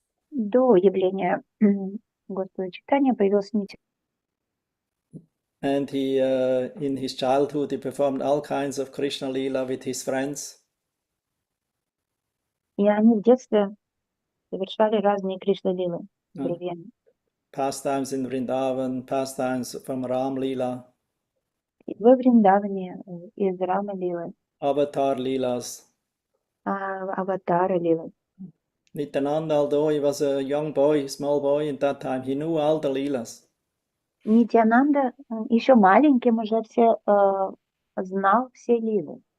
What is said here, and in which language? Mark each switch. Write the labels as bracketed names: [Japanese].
[Russian] До явления Господа Чайтанья появился Нитянанда. [English] And he, in his childhood, he performed all kinds of Krishna Lila with his friends. [Russian] И они в детстве совершали разные Кришна-лилы с друзьями. [English] Pastimes in Vrindavan, pastimes from Ram Lila, [Russian] Во Вриндаване из Рама-лилы, [English] Avatar Lilas. [Russian] Аватара-лилы. [English] Nityananda, although he was a young boy, small boy at that time, he knew all the Lilas. [Russian] Нитянанда еще маленьким уже все знал все лилы.